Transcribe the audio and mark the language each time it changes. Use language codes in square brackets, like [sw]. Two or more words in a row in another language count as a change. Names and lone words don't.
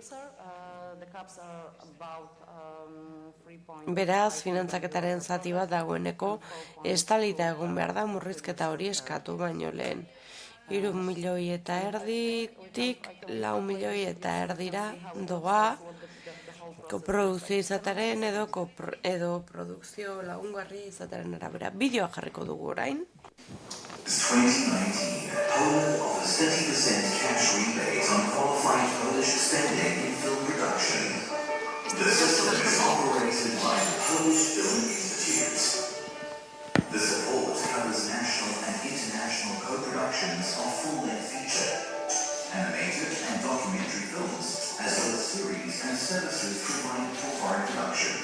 [eu] Beraz, finantzaketaren zati bat dagoeneko estalita egon behar da murrizketa hori eskatu baino lehen. 3,5 milioi lau milioi eta erdira doa koprodukzio izataren edo produkzio lagungarri izataren arabera. Bideoa jarriko dugu orain. 2019, [en] Poland offers 30% cash rebate on qualified Polish spending in film production. The system is operated by the Polish Film Institute. The support covers national and international co-productions of full-length feature, animated and documentary films, as well as series and services provided for foreign productions.